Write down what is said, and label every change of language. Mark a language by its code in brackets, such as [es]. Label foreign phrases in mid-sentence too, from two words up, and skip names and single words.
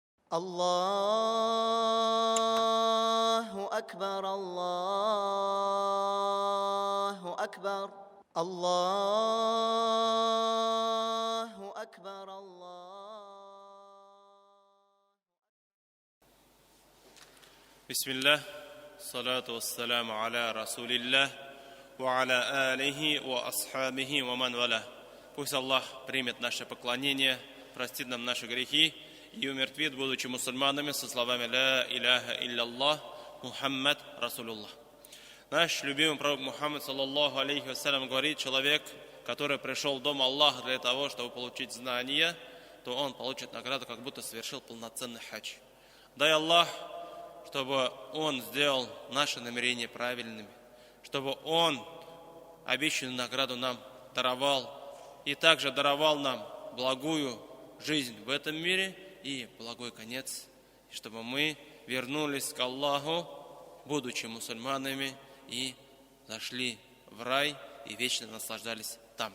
[ar] الله أكبر الله أكبر الله أكبر الله. بسم الله، الصلاة والسلام على رسول الله، وعلى آله وأصحابه ومن والاه. [ru] Пусть Аллах примет наше поклонение, простит нам наши грехи и умертвит, будучи мусульманами, со словами [ar] «لا إله إلا الله، محمد رسول الله». [ru] Наш любимый пророк Мухаммад, [ar] صلى الله عليه وسلم, [ru] говорит: человек, который пришел в дом Аллаха для того, чтобы получить знания, то он получит награду, как будто совершил полноценный хадж. Дай Аллах, чтобы Он сделал наши намерения правильными, чтобы Он обещанную награду нам даровал и также даровал нам благую жизнь в этом мире и благой конец, и чтобы мы вернулись к Аллаху, будучи мусульманами, и зашли в рай и вечно наслаждались там.